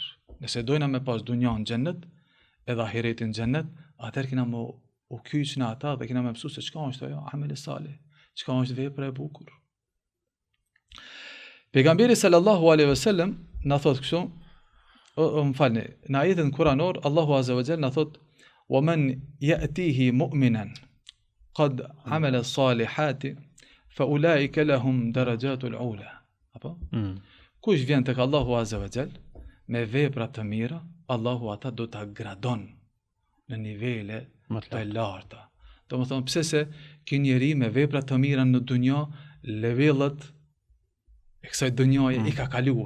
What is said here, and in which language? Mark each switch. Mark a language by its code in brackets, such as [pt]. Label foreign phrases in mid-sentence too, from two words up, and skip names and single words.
[sq] Nëse dojna me pas dunjan xhennet, edhe ahiretin xhennet, atëherë kena më u kyç në ata dhe kena më mësuar se çka është ajo ameli salih, çka është vepra e bukur. Pejgamberi [ar] صلى الله عليه وسلم [sq] na thot kështu, më falni, në ajetin kuranor Allahu [ar] عز وجل [sq] na thot: [ar] "ومن يأته مؤمنا قد عمل الصالحات فأولئك لهم الدرجات العلى." [sq] Apo? Kush vjen tek Allahu [ar] عز وجل [sq] me vepra të mira, Allahu ata do ta gradon në nivele të larta. Do më thonë, pse se ky njeri me vepra të mira në dunja, levelet e kësaj dunjaje i ka kaluar.